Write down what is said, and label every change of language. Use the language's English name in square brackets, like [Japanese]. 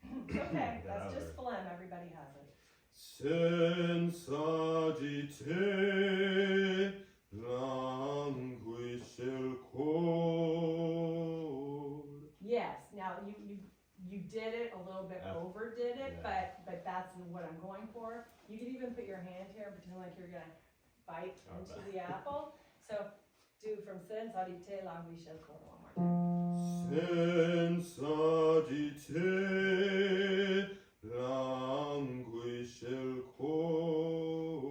[English] Okay, that's just phlegm, everybody has it. [Italian] Senza di te languisce il cor. [English] Yes, now you did it a little bit, overdid it, Yeah. but that's what I'm going for. You could even put your hand here and pretend like you're gonna bite into the apple. So do from [Italian] senza di te languisce il cor [English] one more time. [Italian] Senza di te languisce il cor.